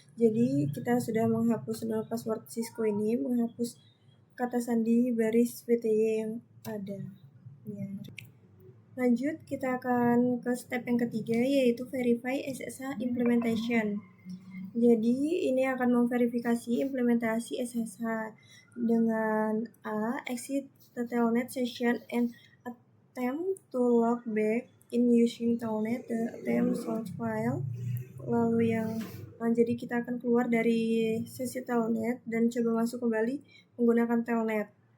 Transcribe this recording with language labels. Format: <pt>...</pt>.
<id>Jadi kita sudah menghapus null password Cisco ini, menghapus kata sandi baris VTY yang ada ya. Lanjut, kita akan ke step yang ketiga, yaitu</id> <en>verify SSH implementation.</en> <id>Jadi ini akan memverifikasi implementasi SSH dengan A.</id> <en>Exit the telnet session and attempt to log back in using telnet the attempt source file.</en> <id>Lalu jadi kita akan keluar dari sesi telnet dan coba masuk kembali menggunakan telnet.</id>